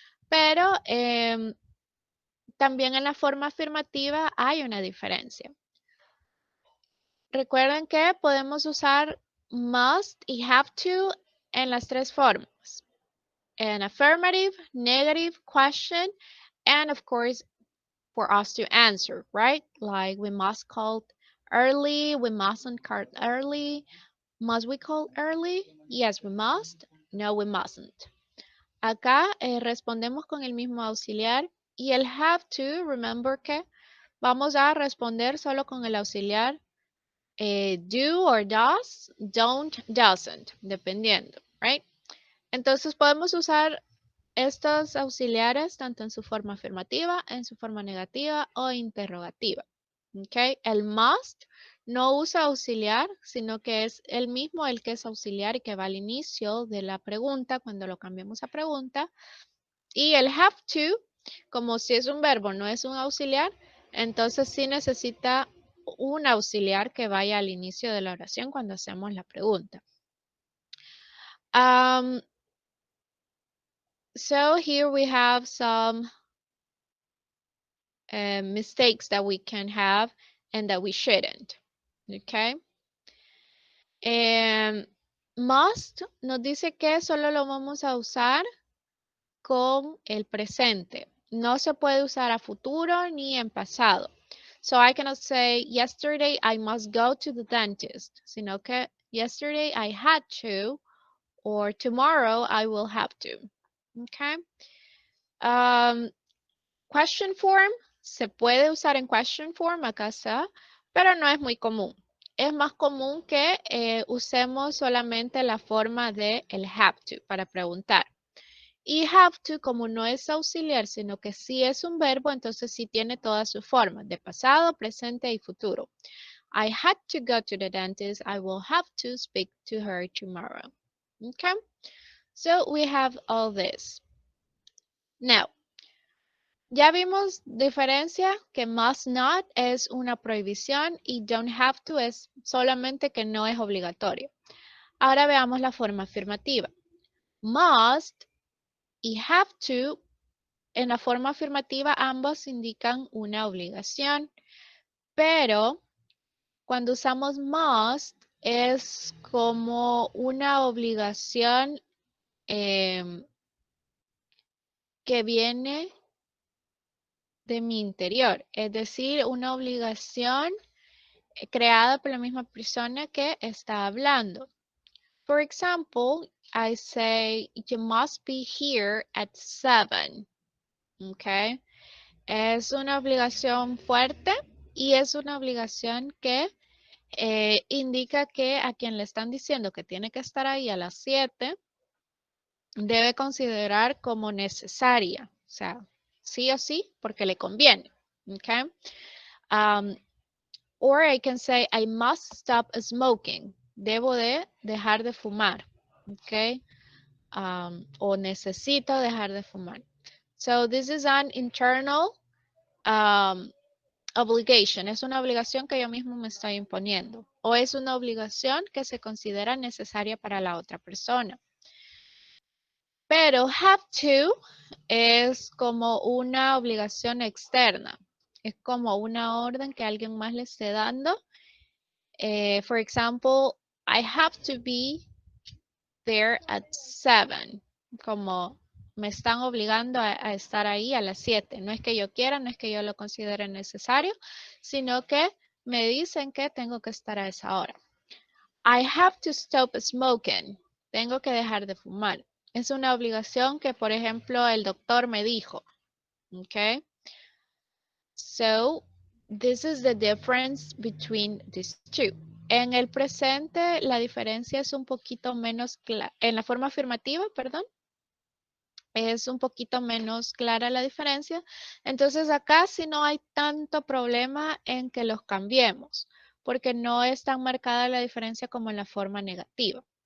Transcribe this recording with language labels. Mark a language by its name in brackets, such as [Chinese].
[Spanish] Pero también en la forma afirmativa hay una diferencia. Recuerden que podemos usar must y have to en las tres formas. [English] An affirmative, negative, question, and of course, for us to answer, right? Like we must call early, we mustn't call early. Must we call early? Yes, we must. No, we mustn't. [Spanish] Acá respondemos con el mismo auxiliar y el have to, remember que vamos a responder solo con el auxiliar do or does, don't, doesn't, dependiendo, right? Entonces podemos usar estos auxiliares tanto en su forma afirmativa, en su forma negativa o interrogativa. Okay. El must no usa auxiliar, sino que es el mismo el que es auxiliar y que va al inicio de la pregunta cuando lo cambiamos a pregunta. Y el have to, como si es un verbo, no es un auxiliar, entonces sí necesita un auxiliar que vaya al inicio de la oración cuando hacemos la pregunta. [English] So here we have some mistakes that we can have and that we shouldn't. Okay. [Spanish] Must nos dice que solo lo vamos a usar con el presente. No se puede usar a futuro ni en pasado. [English] So I cannot say yesterday I must go to the dentist, [Spanish] sino que [English] yesterday I had to or tomorrow I will have to. Okay. [Spanish] Question form se puede usar en question form, acá está, pero no es muy común. Es más común que usemos solamente la forma de el have to para preguntar. Y have to, como no es auxiliar, sino que sí es un verbo, entonces sí tiene todas sus formas, de pasado, presente y futuro. [English] I had to go to the dentist. I will have to speak to her tomorrow. Okay? So we have all this. Now, [Spanish] ya vimos diferencia que must not es una prohibición y don't have to es solamente que no es obligatorio. Ahora veamos la forma afirmativa. Must y have to, en la forma afirmativa ambos indican una obligación, pero cuando usamos must es como una obligación que viene de mi interior, es decir, una obligación creada por la misma persona que está hablando. [English] For example, I say, you must be here at 7. Okay. [Spanish] Es una obligación fuerte y es una obligación que indica que a quien le están diciendo que tiene que estar ahí a las 7 debe considerar como necesaria. O sea, sí o sí porque le conviene. [English] Okay. Or I can say I must stop smoking. [Spanish] Debo de dejar de fumar. Okay. O necesito dejar de fumar. [English] So this is an internal obligation. [Spanish] Es una obligación que yo mismo me estoy imponiendo. O es una obligación que se considera necesaria para la otra persona. Pero have to es como una obligación externa. Es como una orden que alguien más le esté dando. [English] For example, I have to be there at 7. [Spanish] Como me están obligando a estar ahí a las 7. No es que yo quiera, no es que yo lo considere necesario, sino que me dicen que tengo que estar a esa hora. [English] I have to stop smoking. [Spanish] Tengo que dejar de fumar. Es una obligación que, por ejemplo, el doctor me dijo. [English] Okay. So, this is the difference between these two. [Spanish] En el presente, la diferencia es un poquito menos clara. En la forma afirmativa, perdón, es un poquito menos clara la diferencia. Entonces, acá sí no hay tanto problema en que los cambiemos, porque no es tan marcada la diferencia como en la forma negativa.